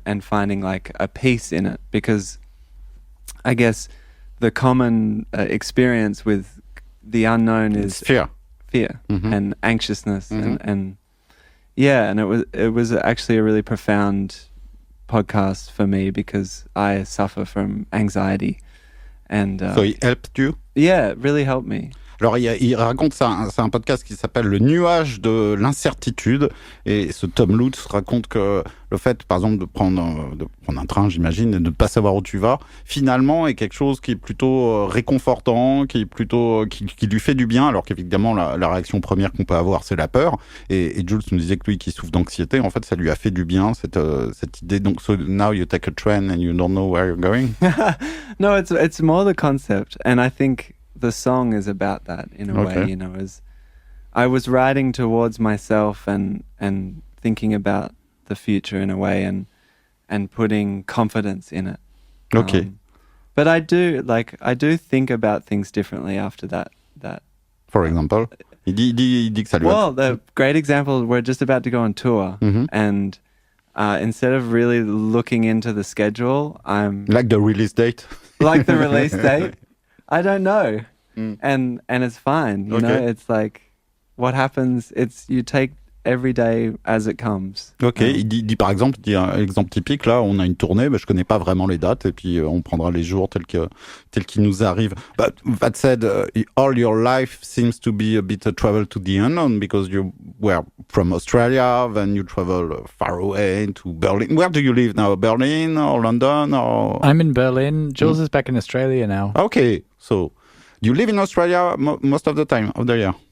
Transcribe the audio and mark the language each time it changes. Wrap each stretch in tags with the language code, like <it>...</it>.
<en>And finding like a peace in it, because I guess the common experience with the unknown is fear and anxiousness and it was actually a really profound podcast for me because I suffer from anxiety, and So he helped you? yeah, it really helped me.</en> <fr>Alors, il raconte ça, c'est un podcast qui s'appelle Le nuage de l'incertitude. Et ce Tom Lutz raconte que le fait, par exemple, de prendre un train, j'imagine, et de ne pas savoir où tu vas, finalement, est quelque chose qui est plutôt réconfortant, qui lui fait du bien, alors qu'évidemment, la réaction première qu'on peut avoir, c'est la peur. Et Jules nous disait que lui, qui souffre d'anxiété, en fait, ça lui a fait du bien, cette idée.</fr> <en>Donc, so now you take a train and you don't know where you're going. No, it's more the concept, and I think the song is about that in a way, you know, as I was writing towards myself and thinking about the future in a way and putting confidence in it. Okay. But I do think about things differently after that. For example,</en> <fr>il dit que ça lui</fr> <en>Well, the great example, we're just about to go on tour, and instead of really looking into the schedule, I'm like the release date. like the release date. I don't know, and it's fine. You know, it's like what happens. It's you take every day as it comes.</en> <fr>Ok, il dit par exemple, il dit un exemple typique, là, on a une tournée, mais je connais pas vraiment les dates, et puis on prendra les jours tels qu'ils nous arrivent.</fr> <en>But that said, all your life seems to be a bit a travel to the unknown, because you were from Australia, then you travel far away to Berlin. Where do you live now? Berlin or London? Or... I'm in Berlin. Jules is back in Australia now. Okay, so you live in Australia most of the time of the year?</en>